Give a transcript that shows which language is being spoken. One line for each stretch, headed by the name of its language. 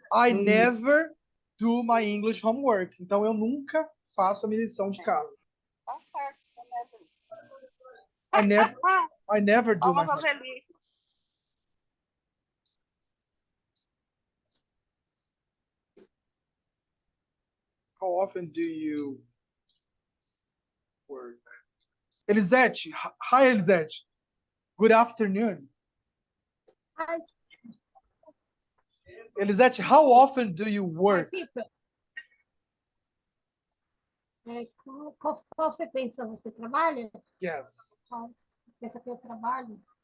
English: I never do my English homework.
Portuguese: Então, eu nunca faço a minha lição de casa. Tá certo, never.
English: I never do my
Portuguese: Vamos fazer
English: homework.
Portuguese: ali.
English: How often do you work? Elisete, hi, Elisete. Good afternoon. Hi, Elisete, how often do you work? people.
Portuguese: Qual frequência você trabalha?
English: Yes.
Portuguese: Qual frequência que eu trabalho?